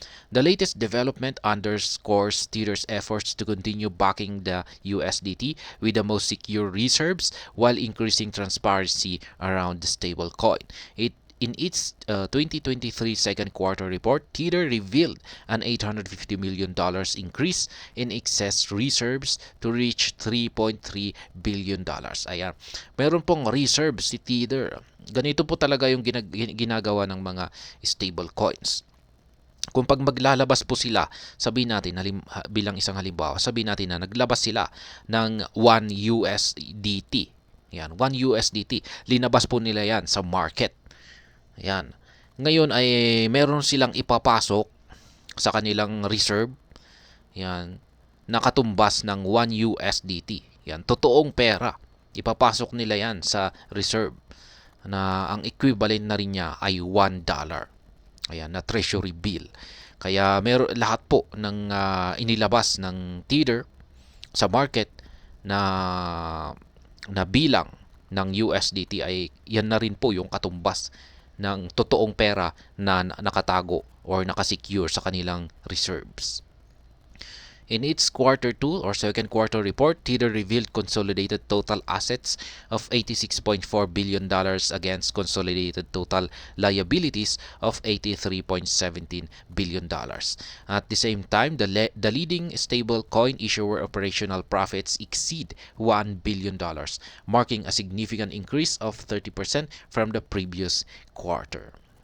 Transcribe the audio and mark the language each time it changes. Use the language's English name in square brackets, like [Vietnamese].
[English] The latest development underscores Tether's efforts to continue backing the USDT with the most secure reserves while increasing transparency around the stablecoin. In its 2023 second quarter report, Tether revealed an $850 million increase in excess reserves to reach $3.3 billion. [Filipino] Ayan, meron pong reserves si Tether. Ganito po talaga yung ginagawa ng mga stable coins. Kung pag maglalabas po sila, sabihin natin bilang isang halimbawa, sabihin natin na naglabas sila ng 1 USDT. Yan, 1 USDT. Linabas po nila yan sa market. Yan. Ngayon ay meron silang ipapasok sa kanilang reserve. Yan. Nakatumbas ng 1 USDT. Yan, totoong pera. Ipapasok nila yan sa reserve na ang equivalent na rin niya ay $1. Ayan, na treasury bill. Kaya lahat po ng inilabas ng Tether sa market na bilang ng USDT ay yan na rin po yung katumbas ng totoong pera na nakatago or nakasecure sa kanilang reserves. [English] In its quarter 2 or second quarter report, Tether revealed consolidated total assets of $86.4 billion against consolidated total liabilities of $83.17 billion. At the same time, the leading stablecoin issuer operational profits exceed $1 billion, marking a significant increase of 30% from the previous quarter.